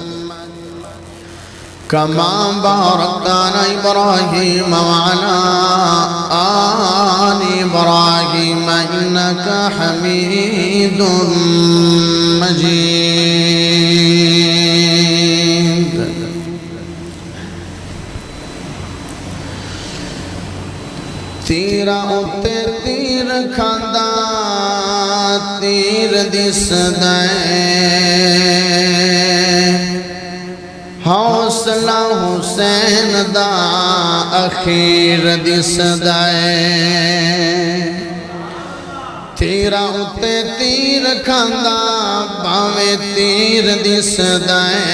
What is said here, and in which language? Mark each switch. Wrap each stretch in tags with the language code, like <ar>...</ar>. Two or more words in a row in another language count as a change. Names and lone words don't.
<ar>كما باركت على إبراهيم وعلى آل إبراهيم إنك حميد مجيد.</ar> <pa>تیرا اتے تیر کھاندا تیر دسدا حوصلہ حسین دا اخیر دسدا تیرا اتے تیر کھاندا باویں تیر دسدا</pa>